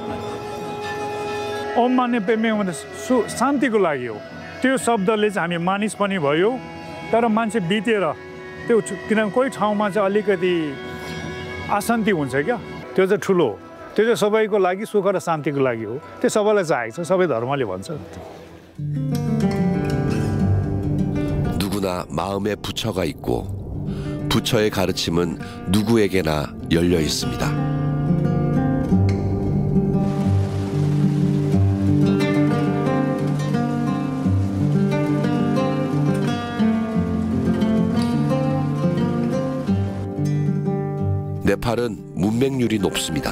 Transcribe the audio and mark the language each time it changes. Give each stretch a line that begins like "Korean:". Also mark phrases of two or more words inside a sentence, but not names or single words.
Nepali: ओम माने पेमेङ भने शान्तिको लागि हो। त्यो शब्दले चाहिँ हामी मानिस पनि भयो, तर मान्छे बितेर त्यो किनभने कोही ठाउँमा चाहिँ अलिकति अशान्ति हुन्छ क्या, त्यो चाहिँ ठुलो हो। त्यो चाहिँ सबैको लागि सुख र शान्तिको लागि हो। त्यो सबैलाई चाहेको छ, सबै धर्मले भन्छ।
Korean: 누구나 마음에 부처가 있고 부처의 가르침은 누구에게나 열려 있습니다. 네팔은 문맹률이 높습니다.